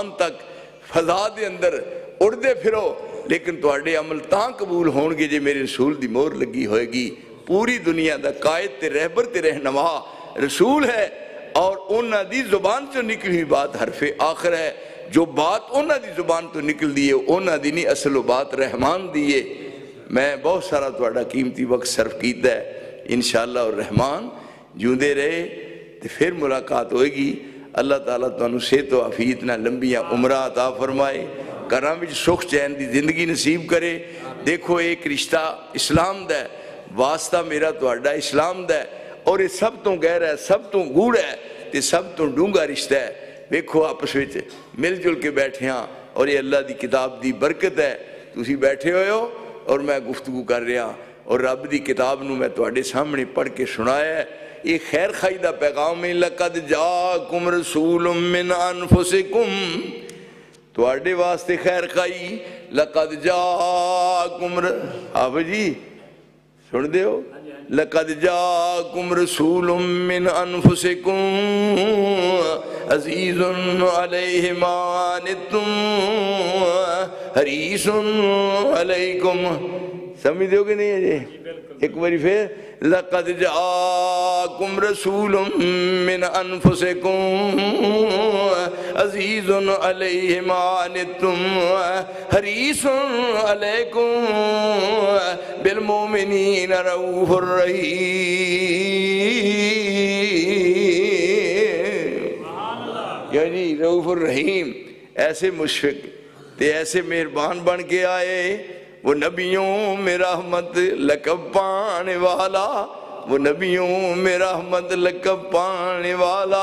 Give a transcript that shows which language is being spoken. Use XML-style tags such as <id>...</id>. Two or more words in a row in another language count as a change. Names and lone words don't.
<pa>تک فضا دے اندر اڑدے پھرو لیکن تواڈے عمل تاں قبول ہونگے جے میرے رسول دی مور لگی ہوئے گی پوری دنیا دا قائد تے رہبر تے رہنما رسول ہے اور انہاں دی زبان سے نکلی ہوئی بات حرف آخر ہے جو بات انہاں دی زبان تو نکل دیئے انہاں دی نہیں اصل و بات رحمان دیئے میں بہت سارا تواڈا قیمتی وقت صرف کیتا ہے انشاءاللہ اور رحمان جوندے رہے تو پھر ملاقات ہوئے گی اللہ تعالیٰ تانوں صحت و عافیت نہ لمبیاں عمرہ عطا فرمائے، گھراں وچ سکھ چین دی زندگی نصیب کرے۔ دیکھو ایک رشتہ اسلام دا ہے، واسطہ میرا تہاڈا اسلام دا ہے، اور یہ سب تو گہرا ہے، سب تو گوڑا ہے تے سب تو ڈونگا رشتہ ہے۔ دیکھو آپس وچ مل جل کے بیٹھے ہاں، اور یہ اللہ دی کتاب دی برکت ہے، تسی بیٹھے ہوئے ہو اور میں گفتگو کر رہا، اور رب دی کتاب نو میں تہاڈے سامنے پڑھ کے سنایا ہے۔ یہ خیر خائی دا پیغام ہے،</pa> <ar>لقد جاءکم رسول من انفسکم،</ar> <pa>تہاڈے واسطے خیر خائی،</pa> <ar>لقد جاءکم</ar> <pa>آپ جی سن دے ہو،</pa> <ar>لقد جاءکم رسول من انفسکم عزیز علیہ ما عنتم حریص علیکم،</ar> <pa>سمجھ دیو کہ نہیں ہے جی؟ ایک باری پھر،</pa> <ar>لقد جاءکم رسول من انفسکم عزیز علیہ ما عنتم حریص علیکم بالمؤمنین رؤوف الرحیم۔</ar> <ur>یعنی</ur> <ar>رؤوف الرحیم،</ar> <pa>ایسے مشفق تے ایسے مہربان بن کے آئے،</pa> <ur>وہ نبیوں میں رحمت لقب پانے والا، وہ نبیوں میں رحمت لقب پانے والا،</ur>